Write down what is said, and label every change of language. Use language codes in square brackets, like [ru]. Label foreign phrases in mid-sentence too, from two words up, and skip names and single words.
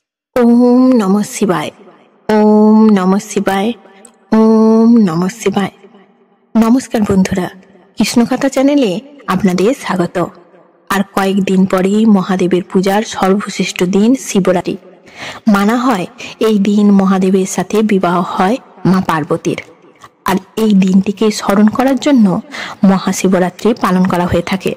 [sa] ওম নমঃ শিবায়। ওম নমঃ শিবায়। ওম নমঃ শিবায়। [bn] নমস্কার বন্ধুরা, কৃষ্ণকথা চ্যানেলে আপনাদের স্বাগত। আর কয়েকদিন পরেই মহাদেবের পূজার সর্বশ্রেষ্ঠ দিন শিবরাত্রি। মানা হয় এই দিন মহাদেবের সাথে বিবাহ হয় মা পার্বতীর। আর এই দিনটিকে স্মরণ করার জন্য মহাশিবরাত্রি পালন করা হয়ে থাকে।